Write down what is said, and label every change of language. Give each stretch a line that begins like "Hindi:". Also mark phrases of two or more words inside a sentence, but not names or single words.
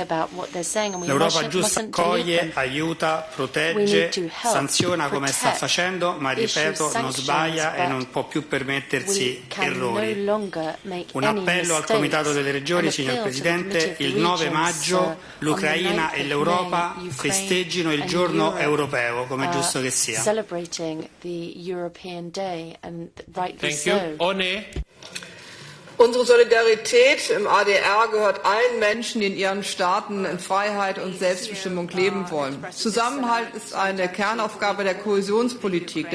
Italian: L'Europa giusta accoglie, aiuta, protegge, sanziona come sta facendo, ma ripeto, non sbaglia e non può più permettersi errori. Un appello al Comitato delle Regioni, signor Presidente: il 9 maggio l'Ucraina e l'Europa festeggino il giorno europeo, come è giusto che sia.
German: Unsere Solidarität im ADR gehört allen Menschen, die in ihren Staaten in Freiheit und Selbstbestimmung leben wollen. Zusammenhalt ist eine Kernaufgabe der Kohäsionspolitik.